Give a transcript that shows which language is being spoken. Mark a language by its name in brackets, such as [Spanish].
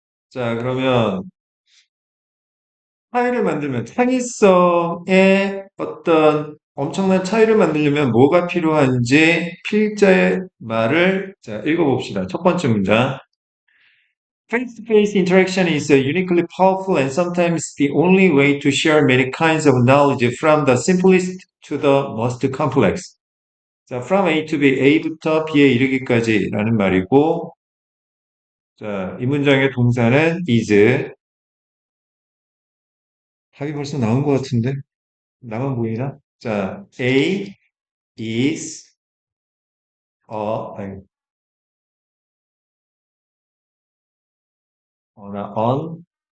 [Korean] 자, 그러면 차이를 만들면 창의성의 어떤 엄청난 차이를 만들려면 뭐가 필요한지 필자의 말을 읽어봅시다. 첫 번째 문장. [English] Face-to-face interaction is uniquely powerful and sometimes the only way to share many kinds of knowledge from the simplest to the most complex. [Korean] 자, from A to B, A부터 B에 이르기까지라는 말이고, 자, 이 문장의 동사는 is. 답이 벌써 나온 것 같은데? 나만 보이나? 자, A is 아니, on